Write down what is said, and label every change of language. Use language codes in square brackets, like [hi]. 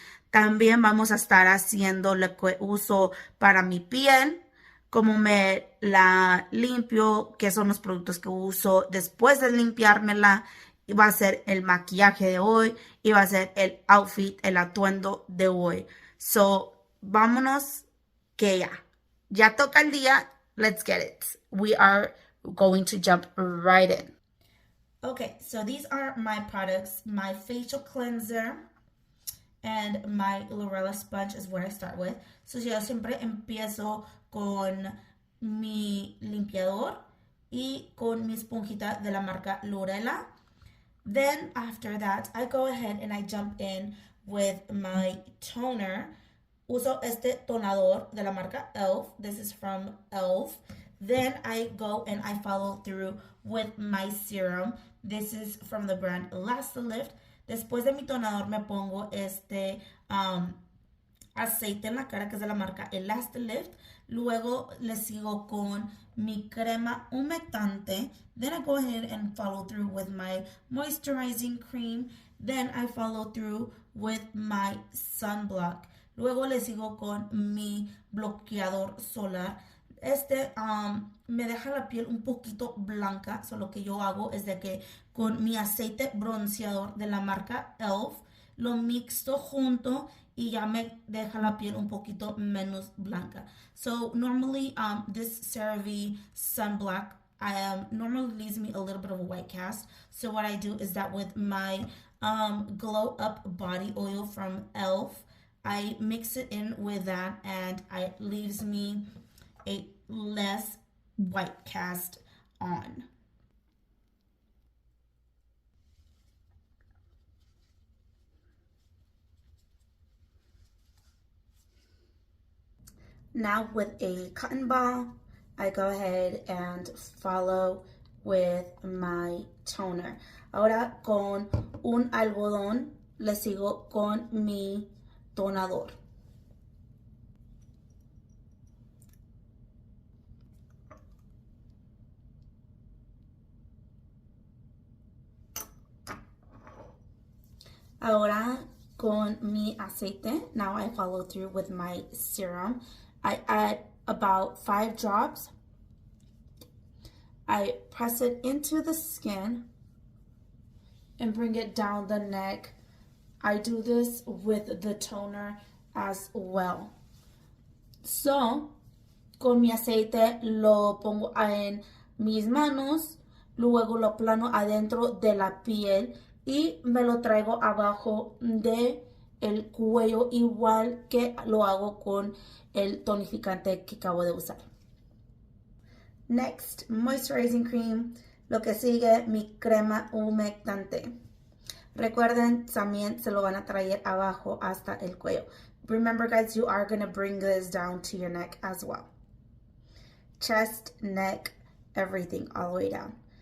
[es] También vamos a estar haciendo lo que uso para mi piel, cómo me la limpio, qué son los productos que uso después de limpiármela. Y va a ser el maquillaje de hoy y va a ser el outfit, el atuendo de hoy. So, vámonos que ya toca el día. [en] Let's get it. We are going to jump right in. Okay, so these are my products. My facial cleanser and my Lorella sponge is what I start with. [es] So yo siempre empiezo con mi limpiador y con mi esponjita de la marca Lorella. [en] Then after that, I go ahead and I jump in with my toner. [es] Uso este tonador de la marca e.l.f. [en] This is from e.l.f. Then I go and I follow through with my serum. This is from the brand Elastilift. [es] Después de mi tonador me pongo este aceite en la cara que es de la marca Elastilift. Luego le sigo con mi crema humectante. [en] Then I go ahead and follow through with my moisturizing cream. Then I follow through with my sunblock. [es] Luego le sigo con mi bloqueador solar. Este me deja la piel un poquito blanca. So lo que yo hago es de que con mi aceite bronceador de la marca e.l.f. lo mixto junto y ya me deja la piel un poquito menos blanca. [en] So normally this CeraVe sunblock normally leaves me a little bit of a white cast. So what I do is that with my Glow Up body oil from e.l.f. I mix it in with that and it leaves me a less white cast on. Now with a cotton ball, I go ahead and follow with my toner. [es] Ahora con un algodón le sigo con mi tonador. Ahora con mi aceite, [en] now I follow through with my serum. I add about 5 drops. I press it into the skin and bring it down the neck. I do this with the toner as well. [es] So, con mi aceite lo pongo en mis manos, luego lo plano adentro de la piel y me lo traigo abajo de el cuello, igual que lo hago con el tonificante que acabo de usar. [en] Next, moisturizing cream. [es] Lo que sigue, mi crema humectante. Recuerden, también se lo van a traer abajo hasta el cuello. [en] Remember, guys, you are going to bring this down to your neck as well. Chest, neck, everything, all the way down.